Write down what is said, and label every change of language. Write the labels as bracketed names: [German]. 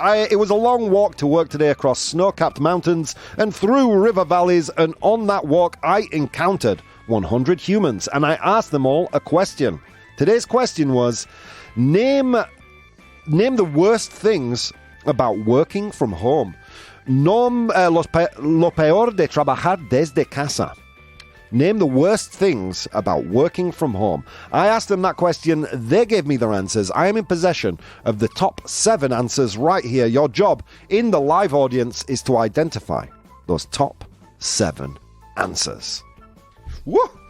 [English] It was a long walk to work today across snow-capped mountains and through river valleys, and on that walk, I encountered 100 humans, and I asked them all a question. Today's question was, name the worst things about working from home. [Spanish] Lo peor de trabajar desde casa. [English] Name the worst things about working from home. I asked them that question. They gave me their answers. I am in possession of the top 7 answers right here. Your job in the live audience is to identify those top 7 answers. Woo!